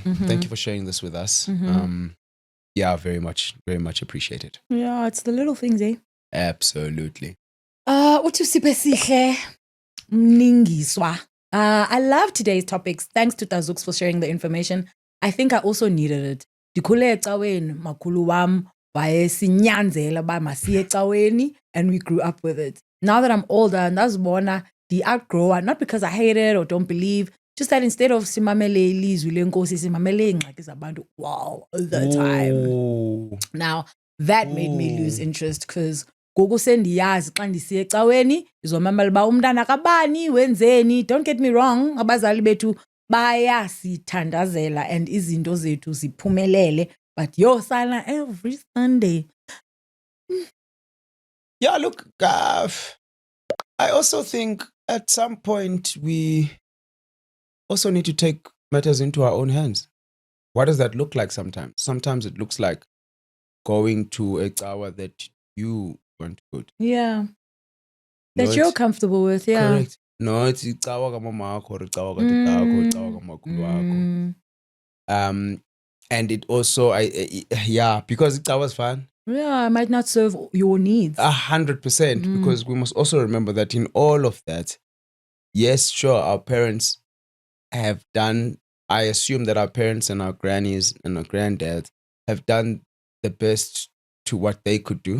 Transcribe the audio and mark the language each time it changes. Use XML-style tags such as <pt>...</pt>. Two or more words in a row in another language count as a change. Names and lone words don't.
<en>Thank you for sharing this with us. Yeah, very much appreciated. Yeah, it's the little things, eh? Absolutely.</en> <xh>Uthi Siphe Sihle Mningiswa.</xh> <en>I love today's topics. Thanks to Tazooks for sharing the information. I think I also needed it.</en> <xh>Ndikhule ecaweni, makhulu wam wayesinyanzela uba masiye ecaweni,</xh> <en>and we grew up with it. Now that I'm older, ndazibona outgrow, not because I hate it or don't believe, just that instead of</en> <xh>simamele ilizwi lenkosi simamele ingxaki zabantu</xh> <en>all the time. Ooh. Now that made me lose interest because</en> <xh>gogo sendiyazi xa ndisiya ecaweni izomamela uba umntana kabani wenzeni.</xh> <en>Don't get me wrong,</en> <xh>abazali bethu bayasithandazela and izinto zethu ziphumelele, but yo sana</xh> <en>every Sunday. Yeah, look, I also think at some point we also need to take matters into our own hands. What does that look like sometimes? Sometimes it looks like going to a tower that you want to go to. Yeah. That you're comfortable with, yeah. Correct. No, it's</en> <xh>icawa kamama wakho or icawa katatako, icawa kamakhulu wakho.</xh> <en>And it also, yeah, because icawa is fun. Yeah, it might not serve your needs. 100%, because we must also remember that in all of that, yes, sure, our parents have done, I assume that our parents and our grannies and our granddads have done the best to what they could do.</en>